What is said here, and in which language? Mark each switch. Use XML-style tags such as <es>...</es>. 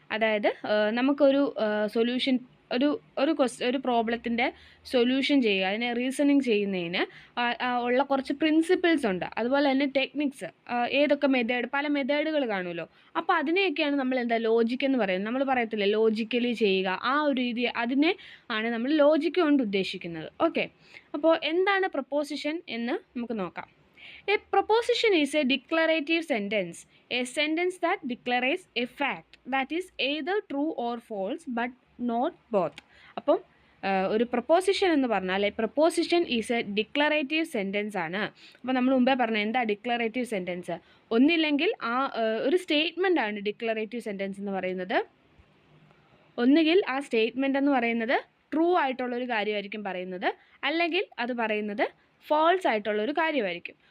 <ml>അതായത് നമുക്കൊരു സൊല്യൂഷൻ, ഒരു പ്രോബ്ലത്തിൻ്റെ സൊല്യൂഷൻ ചെയ്യുക, അതിനെ റീസണിങ് ചെയ്യുന്നതിന് ഉള്ള കുറച്ച് പ്രിൻസിപ്പിൾസ് ഉണ്ട്. അതുപോലെ തന്നെ ടെക്നിക്സ്, ഏതൊക്കെ പല മെത്തേഡുകൾ കാണുമല്ലോ. അപ്പോൾ അതിനെയൊക്കെയാണ് നമ്മൾ ലോജിക്ക് എന്ന് പറയുന്നത്. നമ്മൾ പറയത്തില്ലേ ലോജിക്കലി ചെയ്യുക, ആ ഒരു രീതി, അതിനെ ആണ് നമ്മൾ ലോജിക്ക് കൊണ്ട് ഉദ്ദേശിക്കുന്നത്. ഓക്കെ, അപ്പോൾ എന്താണ് പ്രപ്പോസിഷൻ എന്ന് നമുക്ക് നോക്കാം.</ml> <en>A proposition is a declarative sentence, a sentence that declares a fact that is either true or false but not both.</en> <ml>അപ്പം ഒരു പ്രപ്പോസിഷൻ എന്ന് പറഞ്ഞാൽ</ml> <en>proposition is a declarative sentence</en> <ml>ആണ്. അപ്പോൾ നമ്മൾ മുമ്പേ പറഞ്ഞ എന്താ ഡിക്ലറേറ്റീവ് സെൻറ്റൻസ്? ഒന്നില്ലെങ്കിൽ ഒരു സ്റ്റേറ്റ്മെൻ്റ് ആണ് ഡിക്ലറേറ്റീവ് സെൻറ്റൻസ് എന്ന് പറയുന്നത്. ഒന്നുകിൽ ആ സ്റ്റേറ്റ്മെൻ്റ് എന്ന് പറയുന്നത് ട്രൂ ആയിട്ടുള്ളൊരു കാര്യമായിരിക്കും പറയുന്നത്, അല്ലെങ്കിൽ അത് പറയുന്നത് ഫോൾസ് ആയിട്ടുള്ളൊരു കാര്യമായിരിക്കും.</ml>